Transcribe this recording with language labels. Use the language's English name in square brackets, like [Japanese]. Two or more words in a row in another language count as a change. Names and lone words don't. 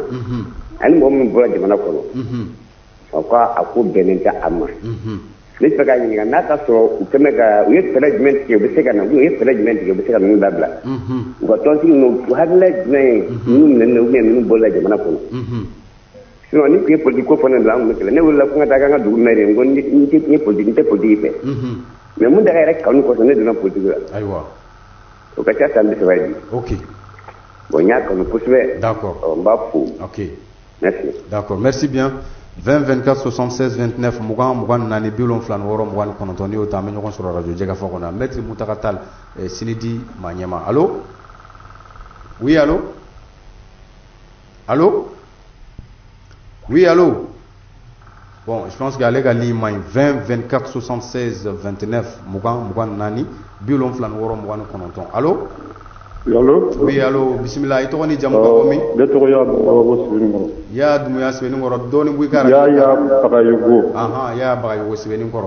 [Bambara] minnu jɛnna ani mɔgɔ min bɔra jamana kɔnɔ o ka a ko bɛnnen tɛ a ma ne fɛ k'a ɲininka n'a ka sɔrɔ u tɛmɛ ka u ye fɛɛrɛ jumɛn tigɛ u bɛ se ka na u ye fɛɛrɛ jumɛn tigɛ u bɛ se ka ninnu dabila u ka tɔnsigi ninnu hakilila jumɛn ye ninnu minɛnen [French] ou bien [Bambara] ninnu bɔra jamana kɔnɔ sinon ni tun ye politique ko fɔ ne la an tun bɛ kɛlɛ ne wulila ko n ka taa k'an ka dugu maire ye n ko n tɛ politique fɛ mais mun daga yɛrɛ kanu kɔsɔn ne donna politique la ayiwa o ka ca san 30 ye bi ok bon n y'a kanu kosɛbɛ d'accord n b'a fo ok merci [French] d'accord merci bien [Bambara] 20 24 76 29 mugan mugan naani 76 mugan kɔnɔntɔn n'i y'o ta an bɛ ɲɔgɔn sɔrɔ radio Jɛgɛfɔ kɔnɔ maître Muntaka Tall Sinidi Maɲɛma [French] allo oui allo allo oui allo [Bambara] bon [French] je pense qu' [Bambara] ale ka ligne man 20 24 76 29 mugan mugan naani 76 mugan kɔnɔntɔn allo allo [French] oui allo [Bambara] bisimila i tɔgɔ ni jamu ka bɔ min ne tɔgɔ y'a Bagayogo Sɛbɛninkɔrɔ ya Dumuya Sɛbɛninkɔrɔ dɔɔni b'i ka ya Bagayogo ya Bagayogo Sɛbɛninkɔrɔ